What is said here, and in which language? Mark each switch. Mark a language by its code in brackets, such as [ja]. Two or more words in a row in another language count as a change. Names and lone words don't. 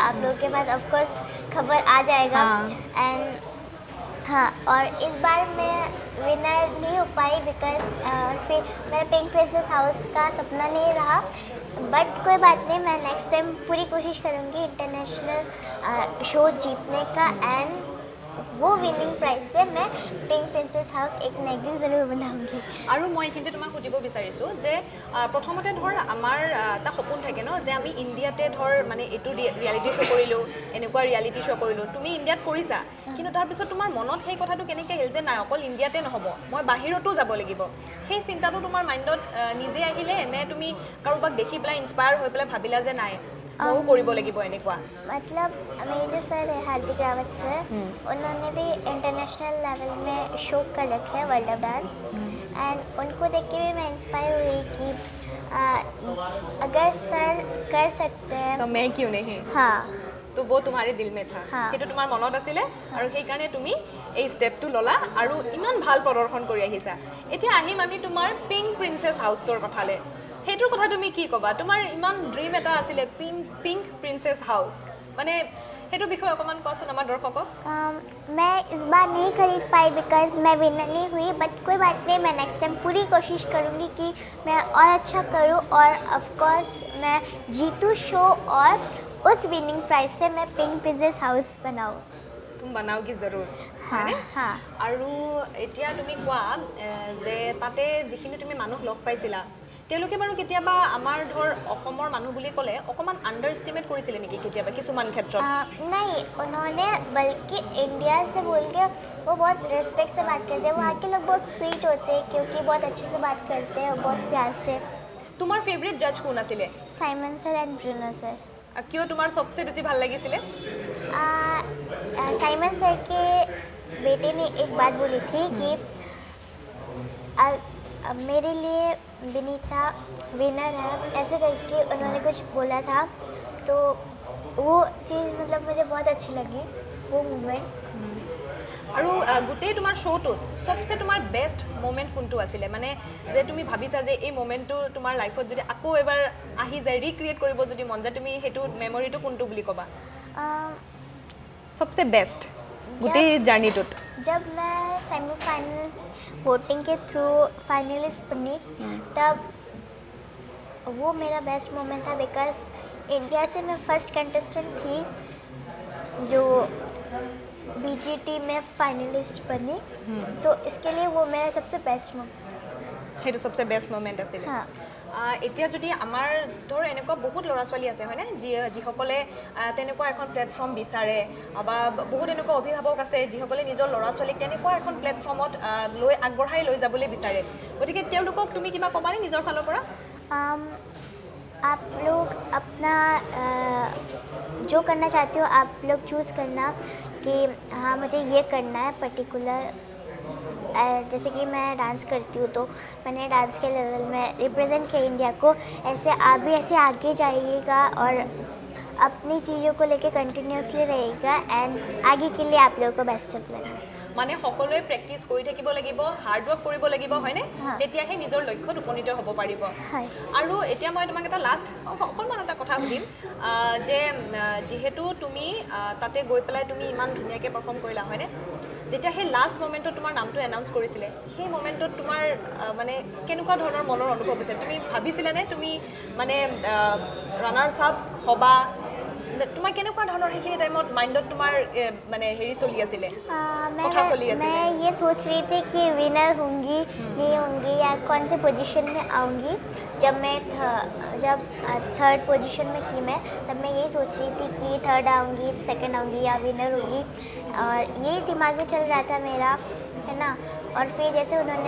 [hi] आप लोगों के पास [en] of course [hi] खबर आ जाएगा एंड हाँ और इस बार मैं विनर नहीं हो पाई बिकॉज फिर मेरा [en] pink princess house [hi] का सपना नहीं रहा बट कोई बात नहीं मैं [en] next time [hi] पूरी कोशिश करूँगी [en] international show [hi] जीतने का एंड वो [en] winning prize [hi] से मैं [en] pink princess house [hi] एक ना एक दिन ज़रूर बनाऊँगी [as] আৰু মই এইখিনিতে তোমাক সুধিব বিচাৰিছোঁ যে প্ৰথমতে ধৰ আমাৰ এটা সপোন থাকে ন যে আমি ইণ্ডিয়াতে ধৰ মানে এইটো [en] reality show' [as] কৰিলোঁ এনেকুৱা [en] reality show' [as] কৰিলোঁ তুমি ইণ্ডিয়াত কৰিছা কিন্তু তাৰপিছত তোমাৰ মনত সেই কথাটো কেনেকৈ আহিল যে নাই অকল ইণ্ডিয়াতে নহ'ব মই বাহিৰতো যাব লাগিব সেই চিন্তাটো তোমাৰ মাইণ্ডত নিজে আহিলে নে তুমি কাৰোবাক দেখি পেলাই ইনস্পায়াৰ হৈ পেলাই ভাবিলা যে নাই ময়ো কৰিব লাগিব এনেকুৱা [hi] मतलब मेरे जो सर है हार्दिक रावत सर उन्होंने भी [en] international level [hi] में शो कर रखे हैं वर्ल्ड ऑफ डांस एंड उनको देख के भी मैं इंस्पायर हुई कि अगर सर कर सकते हैं तो मैं क्यों नहीं हाँ [as] তো [hi] वो तुम्हारे दिल में था [as] সেইটো তোমাৰ মনত আছিলে আৰু সেইকাৰণে তুমি এই ষ্টেপটো ল'লা আৰু ইমান ভাল প্ৰদৰ্শন কৰি আহিছা এতিয়া আহিম আমি তোমাৰ [en] pink princess [as] হাউচটোৰ কথালৈ সেইটোৰ কথা তুমি কি ক'বা তোমাৰ ইমান ড্ৰিম এটা আছিলে [en] pink princess house [as] মানে সেইটো বিষয়ে অকণমান কোৱাচোন আমাৰ দৰ্শকক [hi] मैं इस बार नहीं खरीद पाई बिकॉज मैं विनर नहीं हुई बट कोई बात नहीं मैं [en] next time [hi] पूरी कोशिश करूँगी कि मैं और अच्छा करूँ और [en] of course [hi] मैं जीतूँ शो और उस [en] winning prize [hi] से मैं [en] pink princess house [hi] बनाऊँ [as] তুমি বনাওগি জৰুৰ [hi] हाँ हाँ [as] আৰু এতিয়া তুমি কোৱা যে তাতে যিখিনি তুমি মানুহ লগ পাইছিলা তেওঁলোকে বাৰু কেতিয়াবা আমাৰ ধৰ অসমৰ মানুহ বুলি ক'লে অকণমান [en] under estimate [as] কৰিছিলে নেকি কেতিয়াবা কিছুমান ক্ষেত্ৰত [hi] नहीं उन्होंने बल्कि इंडिया से बोल के वो बहुत रिस्पेक्ट से बात करते हैं वहाँ के लोग बहुत स्वीट होते हैं क्योंकि बहुत अच्छे से बात करते हैं और बहुत प्यार से [as] তোমাৰ ফেভৰেট জাজ কোন আছিলে [hi] साइमन सर एंड ब्रूनो सर [as] কিয় তোমাৰ সবচে বেছি ভাল লাগিছিলে [hi] साइमन सर के बेटे ने एक बात बोली थी कि मेरे लिए विनीता विनर है ऐसे करके उन्होंने कुछ बोला था तो वो चीज़ मतलब मुझे बहुत अच्छी लगी वो मूवमेंट [as] আৰু গোটেই তোমাৰ শ্ব'টোত সবচে তোমাৰ [en] best moment [as] কোনটো আছিলে মানে যে তুমি ভাবিছা যে এই মোমেণ্টটো তোমাৰ লাইফত যদি আকৌ এবাৰ আহি যায় ৰিক্ৰিয়েট কৰিব যদি মন যায় তুমি সেইটো মেমৰিটো কোনটো বুলি ক'বা সবচে বেষ্ট গোটেই জাৰ্নিটোত [hi] जब मैं सेमीफाइनल वोटिंग के थ्रू फाइनलिस्ट बनी तब वो मेरा [en] best moment [hi] था बिकॉज इंडिया से मैं [en] first contestant [hi] थी जो बीजीटी में फाइनलिस्ट बनी तो इसके लिए वो मेरा सबसे [en] best moment [as] সেইটো সবচে [en] best moment [as] আছিলে [hi] हाँ [as] এতিয়া যদি আমাৰ ধৰ এনেকুৱা বহুত ল'ৰা ছোৱালী আছে হয়নে যিসকলে তেনেকুৱা এখন প্লেটফৰ্ম বিচাৰে বা বহুত এনেকুৱা অভিভাৱক আছে যিসকলে নিজৰ ল'ৰা ছোৱালীক তেনেকুৱা এখন প্লেটফৰ্মত লৈ আগবঢ়াই লৈ যাবলৈ বিচাৰে গতিকে তেওঁলোকক তুমি কিবা ক'বানে নিজৰ ফালৰ পৰা [hi] आप लोग अपना जो करना चाहते हो आप लोग चूज़ करना कि हाँ मुझे ये करना है पर्टिकुलर जैसे कि मैं डांस करती हूँ तो मैंने डांस के लेवल में रिप्रेजेंट किया इंडिया को ऐसे आप भी ऐसे आगे जाइएगा और अपनी चीज़ों को लेके कंटिन्यूसली रहेगा एंड आगे के लिए आप लोगों को [en] best of luck [as] মানে সকলোৱে প্ৰেক্টিছ কৰি থাকিব লাগিব [en] hard work [as] কৰিব লাগিব হয়নে তেতিয়াহে নিজৰ লক্ষ্যত উপনীত হ'ব পাৰিব হয় আৰু এতিয়া মই তোমাক এটা লাষ্ট অকণমান এটা কথা সুধিম যে যিহেতু তুমি তাতে গৈ পেলাই তুমি ইমান ধুনীয়াকৈ পাৰফৰ্ম কৰিলা হয়নে যেতিয়া সেই [en] last momentত [as] তোমাৰ নামটো এনাউন্স কৰিছিলে সেই মোমেণ্টত তোমাৰ মানে কেনেকুৱা ধৰণৰ মনৰ অনুভৱ হৈছে তুমি ভাবিছিলানে তুমি মানে [en] runners up [as] হ'বা তোমাৰ কেনেকুৱা ধৰণৰ সেইখিনি টাইমত মাইণ্ডত তোমাৰ মানে হেৰি চলি আছিলে কথা চলি আছিলে [hi] मैं ये सोच रही थी कि विनर होंगी नहीं होंगी या कौन से पोजीशन में आऊँगी जब मैं [en] third position [hi] में थी मैं तब मैं यही सोच रही थी कि थर्ड आऊँगी सेकंड आऊँगी या विनर होगी और यही दिमाग में चल रहा था मेरा है ना और फिर जैसे उन्होंने